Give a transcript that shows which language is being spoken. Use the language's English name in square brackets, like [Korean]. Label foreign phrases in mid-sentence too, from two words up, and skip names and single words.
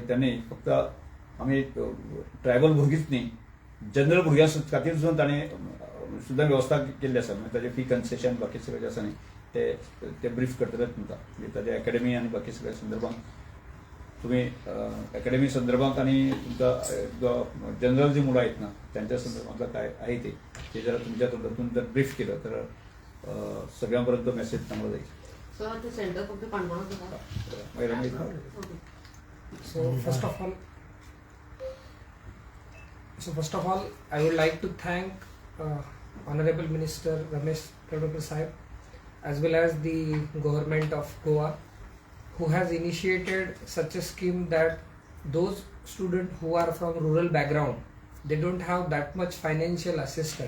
[Konkani] त्यांनी फक्त आमी ट्रायबल भुरगींच न्ही जनरल भुरग्यां खातीर सुद्दां ताणें सुद्दां वेवस्था केल्ली आसा म्हणजे ताजें [English] fee concession [Konkani] बाकी सगळें जे आसा न्ही ते ब्रीफ करतलेच तुमकां म्हणजे ताजे एकेडमी आनी बाकी सगळ्या संदर्भांत तुमी एकेडमी संदर्भांत आनी तुमकां [Marathi] जनरल जी मुलं आहेत ना त्यांच्या संदर्भातलं काय आहे ते जरा तुमच्या तोंडातून जर ब्रीफ केलं तर सगळ्यांपर्यंत मेसेज चांगला जाईल. [English] So first of all, I would like to thank Honorable Minister Ramesh Sahib as well as the government of Goa who has initiated such a scheme that those students who are from rural background, they don't have that much financial assistance.